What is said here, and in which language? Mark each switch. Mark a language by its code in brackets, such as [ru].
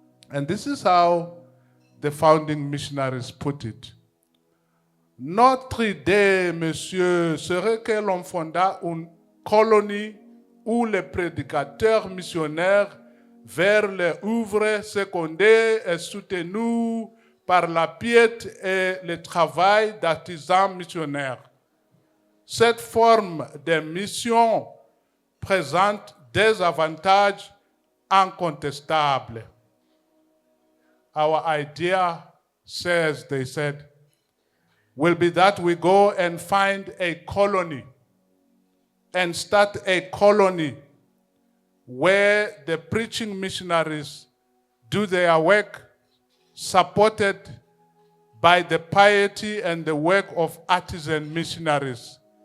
[en] And this is how the founding missionaries put it. [fr] Notre idée, monsieur, serait que l'on fonda une colonie où les prédicateurs missionnaires vers les ouvres secondés et soutenus par la piété et le travail d'artisans missionnaires. Cette forme de mission présente des avantages incontestables. [en] Our idea, they said, will be that we go and find a colony and start a colony where the preaching missionaries do their work, supported by the piety and the work of artisan missionaries.